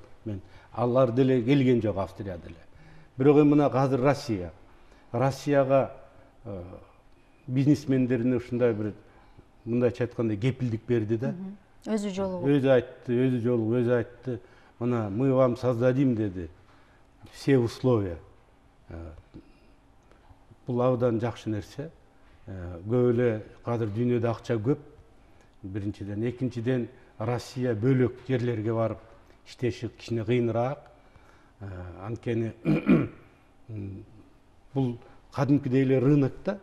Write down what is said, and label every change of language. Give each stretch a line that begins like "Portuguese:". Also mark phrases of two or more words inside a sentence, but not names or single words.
Kyrgyz: Мен алар деле келген жок, Австрия деле. Бирок эми мына азыр Россияга бизнесмендерине ушундай бир мындайча айтканда кепилдик берди да. Өзү жолугуп. Өзү айтты. Мына
Russian: мы вам создадим
Kyrgyz: деди.
Russian: Все условия.
Kyrgyz: Бул абдан жакшы нерсе. Көп эле азыр дүйнөдө акча көп. Биринчиден, экинчиден Россия бөлөк жерлерге барып иштеши кичине кыйыныраак. Анткени бул кадимкидей эле рынок да.